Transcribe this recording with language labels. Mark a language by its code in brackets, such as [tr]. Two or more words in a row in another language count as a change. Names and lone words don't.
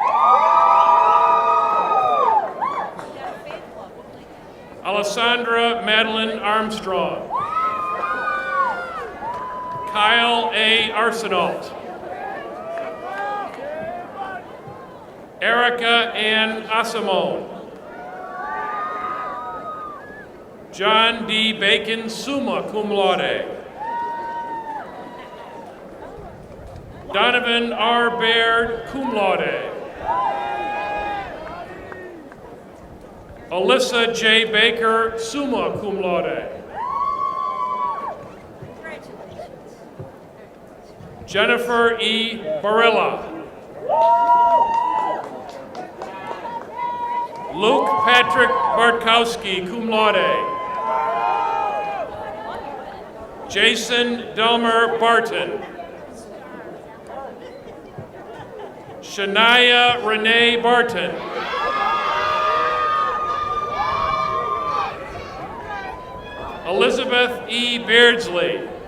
[en] Alessandra Madeline Armstrong. Kyle A. Arsenault. Erica Ann Asimone. John D. Bacon, [la] summa cum laude. [en] Donovan R. Baird, [la] cum laude. [en] Alyssa J. Baker, [la] summa cum laude. [en] Jennifer E. Barilla. Luke Patrick Bartkowski, [la] cum laude. [en] Jason Delmer Barton. Shania Renee Barton. Elizabeth E. Beardsley.